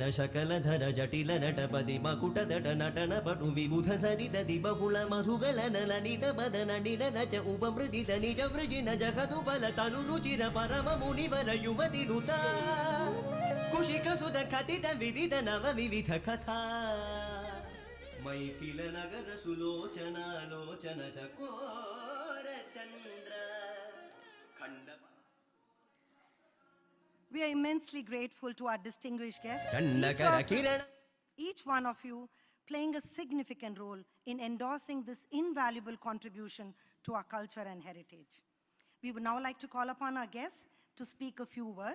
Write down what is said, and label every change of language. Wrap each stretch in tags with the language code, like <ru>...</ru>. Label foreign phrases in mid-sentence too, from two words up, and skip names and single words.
<sa>ಶಕಲಧರ ಜಟಿಲ ನಟಪದಿ ಮಕುಟದಟ ನಟನ ಪಟು ವಿಬುಧ ಸರಿತ ದಿಬಹುಳ ಮಧುಗಳ ನಲನಿತ ಬದನ ನಿರಚ ಉಪಮೃದಿತ ನಿಜ ವೃಜಿನ ಜಗದು ಬಲ ತನು ರುಚಿರ ಪರಮ ಮುನಿವರ ಯುವತಿನುತ ಕುಶಿಕ ಸುಧ ಕಥಿತ ವಿದಿತ ನವ ವಿವಿಧ ಕಥಾ ಮೈಥಿಲ ನಗರ ಸುಲೋಚನಾಲೋಚನ ಚಕೋರ ಚಂದ್ರ ಖಂಡ.</sa> <en>We are immensely grateful to our distinguished guests, each one of you playing a significant role in endorsing this invaluable contribution to our culture and heritage. We would now like to call upon our guests to speak a few words.</en>